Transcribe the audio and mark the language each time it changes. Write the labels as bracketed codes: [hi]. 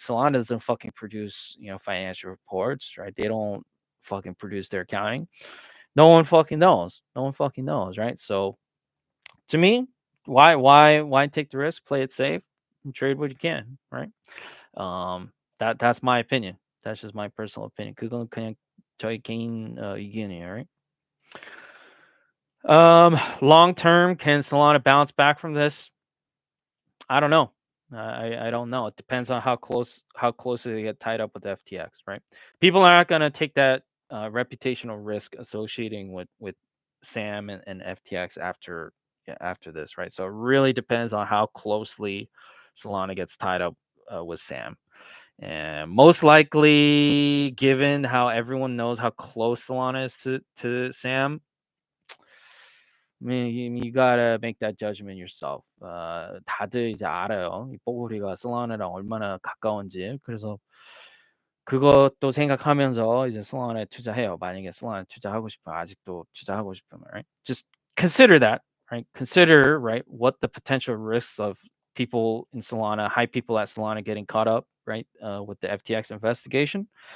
[en] Solana doesn't fucking produce, financial reports, right? They don't fucking produce their accounting. No one fucking knows. No one fucking knows, right? So to me, why take the risk? Play it safe and trade what you can, right? That's my opinion. That's just my personal opinion. [ko] 그건 그냥 저희 개인 의견이에요, right? [en] Long term, can Solana bounce back from this? I don't know. I don't know. It depends on how closely they get tied up with FTX, right? People aren't gonna take that reputational risk associating with Sam and FTX after this, right? So it really depends on how closely Solana gets tied up with Sam. And most likely, given how everyone knows how close Solana is to Sam, I mean, you gotta make that judgment yourself. [ko] 다들 이제 알아요. 이 뽀글이가 솔라나랑 얼마나 가까운지. 그래서 그것도 생각하면서 이제 솔라나에 투자해요. 만약에 솔라나에 투자하고 싶으면 아직도 투자하고 싶으면, right? [en] Just consider that, right? Consider, right, what the potential risks of people in Solana, high people at Solana getting caught up, right, with the FTX investigation.